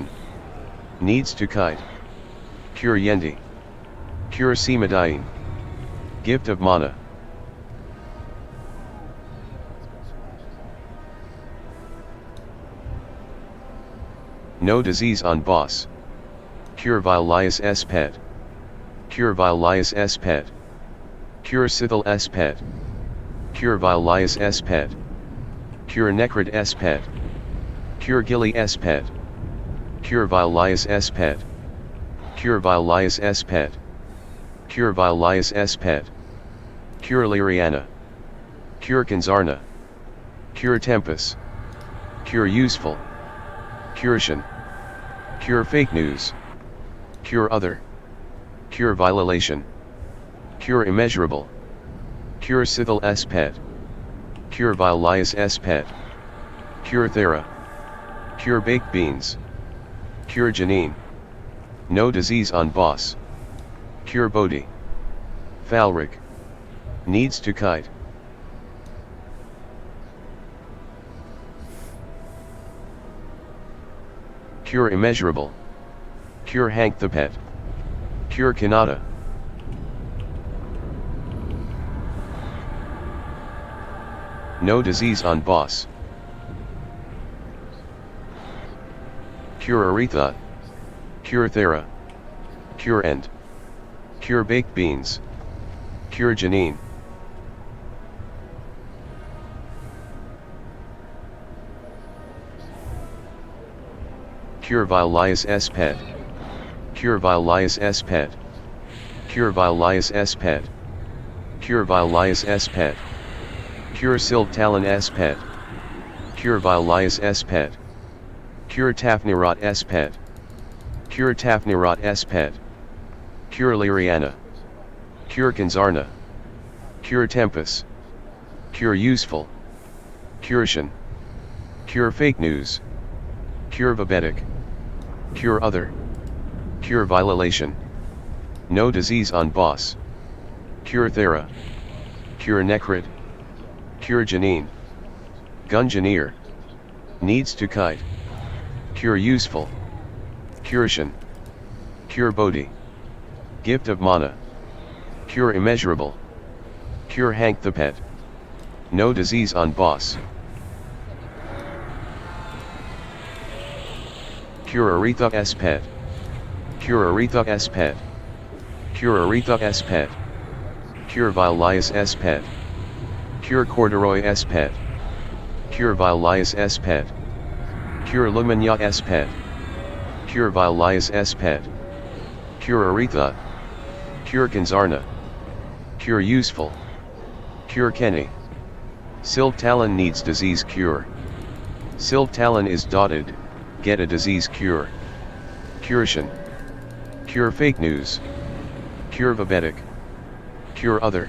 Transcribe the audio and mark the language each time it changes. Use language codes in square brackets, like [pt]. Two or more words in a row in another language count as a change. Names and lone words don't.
[en] Needs to kite. Cure Yendi. Cure Semadine. Gift of Mana. No disease on boss. Cure Vilius S pet. Cure Vilius S pet. Cure Sithal S pet. Cure Vilius S pet. Cure Necrid S pet. Cure Gilly S pet. Cure Vilius S pet. Cure Vilius S pet. Cure Vilius S pet. Cure Lyriana. Cure Kanzarna. Cure Tempest. Cure Useful. Curation. Cure Fake News. Cure Other. Cure Violation. Cure Immeasurable. Cure Sithal S pet. Cure Vilius S pet. Cure Thera. Cure Baked Beans. Cure Janine. No disease on boss. Cure Bodhi. Falric. Needs to kite. Cure Immeasurable. Cure Hank the Pet. Cure Kanata. No disease on boss. Cure Aretha. Cure Thera. Cure End. Cure Baked Beans. Cure Janine. Cure Vilius S pet. Cure Vilius S pet. Cure Vilius S pet. Cure Vilius S pet. Cure Silk Talon S pet. Cure Vilius S pet. Cure Tafnirot S pet. Cure Tafnirot S pet. Cure Lyriana. Cure Kanzarna. Cure Tempest. Cure Useful. Curation. Cure Fake News. Cure Vabetic. Cure Other. Cure Violation. No disease on boss. Cure Thera. Cure Necrid. Cure Janine. Gungeoneer. Needs to kite. Cure Useful. Curation. Cure Bodhi. Gift of Mana. Cure Immeasurable. Cure Hank the Pet. No disease on boss. Cure Aretha S pet. Cure Aretha S pet. Cure Aretha S pet. Cure Vilius S pet. Cure Corduroy S pet. Cure Vilius S pet. Cure Lumina S Pet. Cure Vilius S Pet. Cure Aretha. Cure Kanzarna. Cure Useful. Cure Kenny. Silk Talon needs disease cure. Silk Talon is dotted, get a disease cure. Curation. Cure fake news. Cure Vabetic. Cure other.